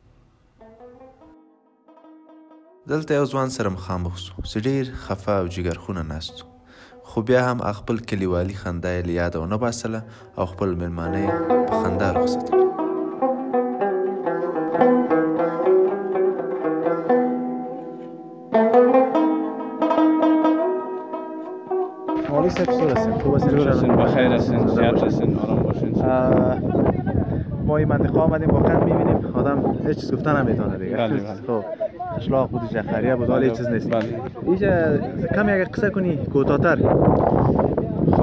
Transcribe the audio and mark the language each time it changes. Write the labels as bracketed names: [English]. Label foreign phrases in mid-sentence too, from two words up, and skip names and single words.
[Pashto] دلته یو ځوان سره مخامخ سو چې ډېر خفه او جګرخونه ناست و، خو بیا هم خپل کلیوالي خندا یې له یاده ونه باسله او خپل مېلمانه یې په خندا رخصت کړل. [Persian] مولوی صاحب چطور هستین؟ خوب هستین؟ بخیر هستین، زیاد هستین، آرام باشین. ما این منطقه آمدیم واقعا میبینیم آدم هیچ چیز گفتن نمیتونه دیگه. خب قشلاق بود، جخریه بود، حالا هیچ چیز نیست. اینجا کم یک قصه کنی کوتاه‌تر. خب